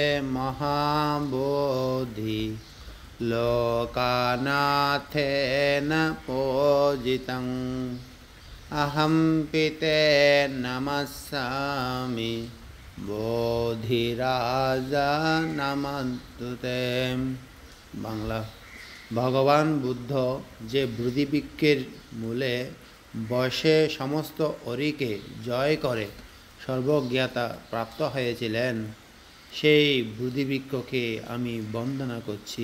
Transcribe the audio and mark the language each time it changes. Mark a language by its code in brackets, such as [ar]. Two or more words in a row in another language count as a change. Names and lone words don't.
[pi] महाबोधि लोकानाथेन पूजितं अहं पिते नमस्सामि बोधिराजा नमस्तुते। [bn] বাংলা। ভগবান বুদ্ধ যে বোধিবৃক্ষের মূলে বসে সমস্ত অরিকে জয় করে সর্বজ্ঞতা প্রাপ্ত হয়েছিলেন, সেই বোধিবৃক্ষকে আমি বন্দনা করছি।